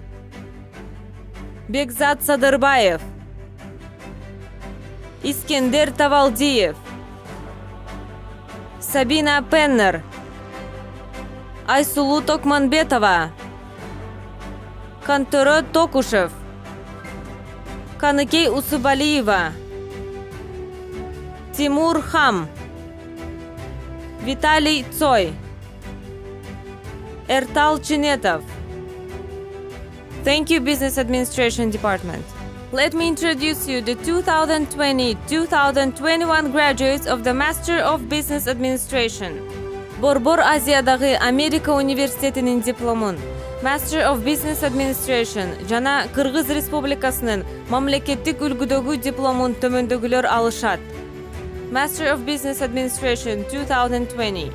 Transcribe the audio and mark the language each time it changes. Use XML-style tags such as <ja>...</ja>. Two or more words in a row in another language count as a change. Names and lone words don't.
<en>Бекзат Садырбаев, Искендер Тавалдиев, Сабина Пеннер, Айсулу Токманбетова, Кантөрө Токушев, Каныкей Усубалиева, Тимур Хам, Виталий Цой, Эртал Чинетов. Thank you, Business Administration Department. Let me introduce you the 2020-2021 graduates of the Master of Business Administration.</en> <ky>Борбор Азиядагы Америка университетинин дипломун,</ky> <en>Master of Business Administration</en> <ky>жана Кыргыз Республикасынын мамлекеттик үлгүдөгү дипломун төмөндөгүлөр алышат.</ky> <en>Master of Business Administration 2020.</en>